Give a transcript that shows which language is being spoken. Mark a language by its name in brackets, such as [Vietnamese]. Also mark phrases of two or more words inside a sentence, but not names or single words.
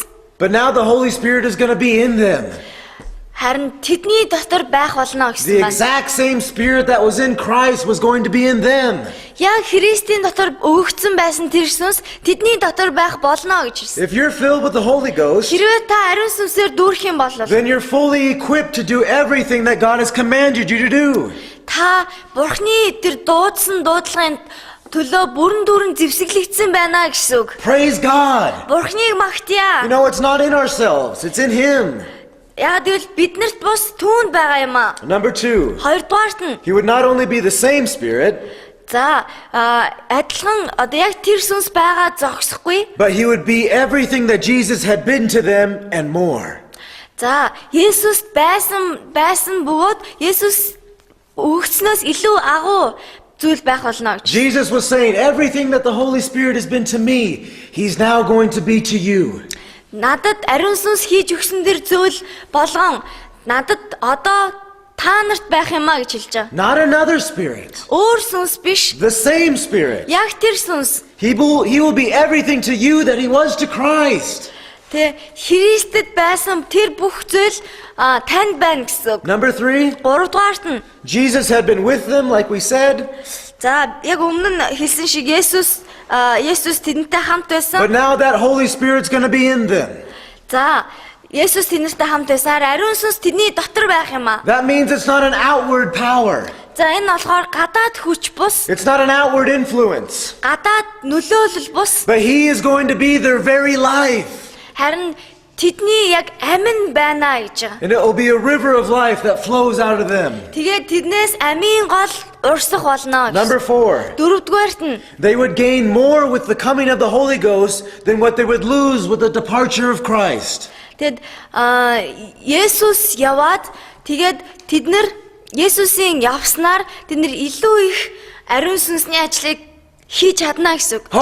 [English] but now the Holy Spirit is going to be in them. [Mongolian] харин тэдний дотор байх болно The гэсэн байна. [English] exact same Spirit that was in Christ was going to be in them. [Mongolian] Яг Христийн дотор өгөгдсөн байсан тэр сүнс тэдний дотор байх болно гэж хэлсэн. [English] If you're filled with the Holy Ghost, [Mongolian] Хэрвээ та ариун сүнсээр дүүрэх юм бол [English] then you're fully equipped to do everything that God has commanded you to do. [Mongolian] та Бурхны тэр дуудсан дуудлагын төлөө бүрэн дүүрэн зэвсэглэгдсэн байна гэсэн үг. [English] Praise God. [Mongolian] Бурхныг магтъя. [English] You know, it's not in ourselves, it's in Him. [Mongolian] Яг тэгвэл биднэрт бус түүнд байгаа юм аа. [English] Number 2, [Mongolian] Хоёрдугаарт нь [English] He would not only be the same Spirit, [Mongolian] за адилхан одоо яг тэр сүнс байгаа зогсохгүй. [English] but He would be everything that Jesus had been to them and more. [Mongolian] За, Есүс байсан бөгөөд Есүс өгснөөс илүү агуу зүйл байх болно гэж. [English] Jesus was saying, everything that the Holy Spirit has been to me, He's now going to be to you. [Mongolian] Надад ариун сүнс хийж өгсөн дэр зүйл болгон надад одоо та нарт байх юмаа гэж хэлж байгаа. [English] Not another spirit. [Mongolian] Өөр сүнс биш. [English] The same Spirit. [Mongolian] Яг тэр сүнс. [English] He will be everything to you that He was to Christ. [Mongolian] Тэ Христэд байсан тэр бүх зүйл танд байна гэсэн үг. [English] Number 3, [Mongolian] Гуравдугаарт нь [English] Jesus had been with them, like we said, [Mongolian] за яг өмнө нь хэлсэн шиг Есүс тэдэнтэй хамт байсан. [English] but now that Holy Spirit's going to be in them. [Mongolian] За Есүс тэдэнтэй хамт байсан. Ариун сүнс тэдний дотор байх юм аа. [English] That means it's not an outward power. [Mongolian] За энэ болохоор гадаад хүч бус, [English] It's not an outward influence. [Mongolian] гадаад нөлөөлөл бус. [English] But He is going to be their very life. [Mongolian] Харин тэдний яг амин байна гэж байгаа. [English] And it will be a river of life that flows out of them. [Mongolian] Тэгээд тэднээс амийн гол урсах болно. [English] Number 4, [Mongolian] Дөрөвдүгээрт нь [English] they would gain more with the coming of the Holy Ghost than what they would lose with the departure of Christ. [Mongolian] тэгэд Есүс яваад тэгээд тэд нар Есүсийн явснаар тэд нар илүү их ариун сүнсний ажлыг хийж чадна гэсэн үг.